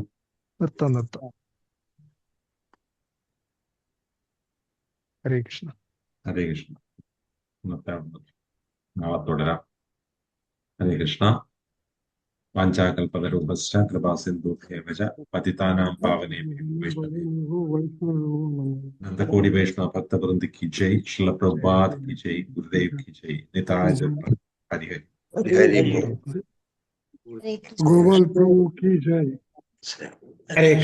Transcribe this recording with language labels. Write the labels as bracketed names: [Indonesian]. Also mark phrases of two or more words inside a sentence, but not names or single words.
[Malayalam] നിർത്താം. ഹരേ കൃഷ്ണ. ഹരേ കൃഷ്ണ. നിർത്താം. നാളെ തുടരാം. ഹരേ കൃഷ്ണ. [Sanskrit] വാഞ്ചാകൽപതരൂപശ്ച കൃപാസിന്ധുഭ്യേവ ച പതിതാനാം പാവനേഭ്യോ വൈഷ്ണവേഭ്യോ നന്ദകോടി വൈഷ്ണവ ഭക്തവൃന്ദ [Hindi] की जय, श्रील प्रभुपाद की जय, गुरुदेव की जय, निताय जय। हरि हरि। [Malayalam] ഹരി [Hindi] हरे कृष्ण। गोपाल प्रभु की जय. [Malayalam] ഹരി